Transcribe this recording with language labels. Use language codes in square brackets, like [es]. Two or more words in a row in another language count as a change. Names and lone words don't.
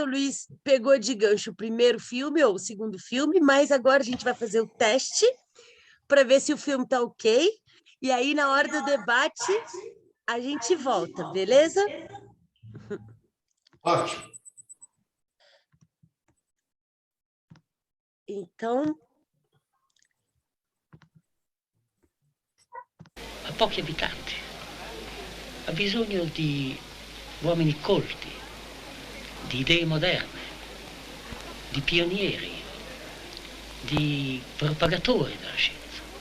[pt] Luiz pegou de gancho o primeiro filme ou o segundo filme, mas agora a gente vai fazer o teste para ver se o filme está ok. E aí, na hora do debate, a gente volta, beleza? Ótimo. Então, [it] ha pochi abitanti, ha bisogno di uomini colti, di idee moderne, di pionieri, di propagatori della scienza.